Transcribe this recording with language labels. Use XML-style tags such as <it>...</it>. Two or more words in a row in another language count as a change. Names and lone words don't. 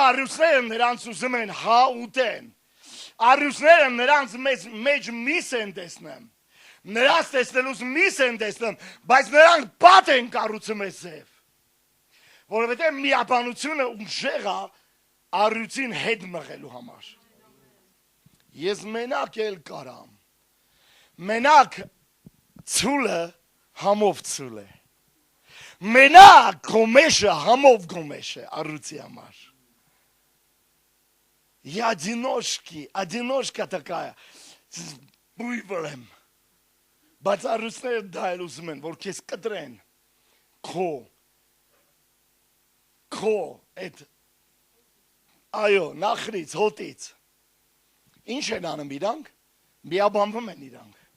<hy>առյուծները նրանց ուզում են հա ուտեն։ Առյուծները նրանց մեջ միս են տեսնում։ Նրանց տեսնելուց միս են տեսնում, բայց նրանք պատ են կառուցում այս ձև։ Որովհետև միաբանությունը ուժեղ է առյուծին հետ մղելու համար։ Ես մենակ էլ կարամ։ Մենակ ցուլը համով ցուլ է։ Մենակ գոմեշը համով գոմեշ է առյուծի համար։</hy> <ru>Я одиночка такая,</ru> <hy>բույվրեմ, բայց առյուծները դա էլ ուզում են, որ քեզ կտրեն, քո այդ Այո, նախրից, հոտից։ Ինչ են անում իրանք։ Միաբանվում են իրանք։</hy>